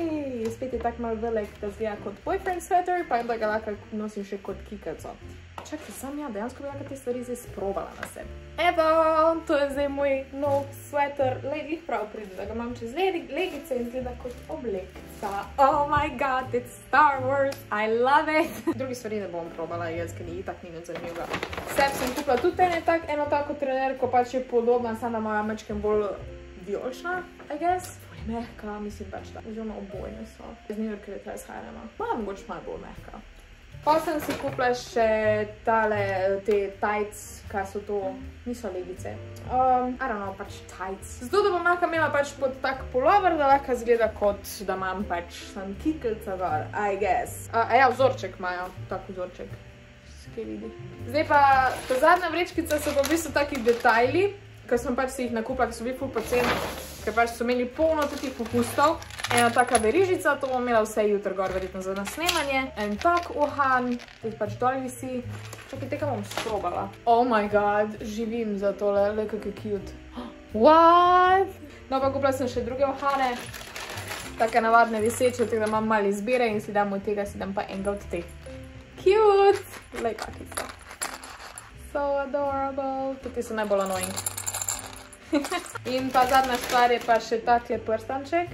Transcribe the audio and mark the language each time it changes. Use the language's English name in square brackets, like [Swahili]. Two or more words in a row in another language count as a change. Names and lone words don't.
[Slovenian] Spet je tak malo velik, da zgleda kot [English] boyfriend sweater, [Slovenian] pa da ga lahko nosim še kot kikaco. Čakaj, sam dejansko bi lahko te stvari zdaj sprobala na sebi. Evo, to je zdaj moj nov sweater. Glih prav pride, da ga imam čez legice in zgleda kot oblekca. [English] Oh my god, it's Star Wars, I love it. [Slovenian] Drugi stvari ne bom probala, jaz, ker ni tak ni nič zanimivega. Sebi sem kupila tudi eno tako trenerko, pač je podobna, samo da moja mačkem bolj vijolična, [English] I guess. [Slovenian] Mehka, mislim pač da. Oziroma obojne so. Z New Yorker je tega shajrama. Mogoče malo bolj mehka. Pa sem si kupila še te tights, kaj so to, niso legice. [English] I don't know, [Slovenian] pač tights. Zato, da bom lahko imela pač pod tak polover, da lahko zgleda kot, da imam pač sam kikelca gor, [English] I guess. [Slovenian] Vzorček imajo, tak vzorček. Kaj vidi. Zdaj pa, ta zadnja vrečkica so pa v bistvu taki detajli, ker sem pač si jih nakupila, ker so bili ful poceni. Ker pač so imeli polno takih popustov. Ena taka verižica, to bom imela vse jutri gor, verjetno za nasnemanje. En tak uhan, ki pač dol visi. Čakaj, tega bom sprobala. [English] Oh my god, [Slovenian] živim za tole, le kak je cute. [English] What? [Slovenian] No pa kupila sem še druge uhane. Take navadne viseče, tako da imam malo izbire in si dam od tega, si dam pa enega od teh. Cute! Le kaki so. [English] So adorable. [Slovenian] Tukaj so najbolj annoying. In pa zadnja stvar je pa še takle prstanček.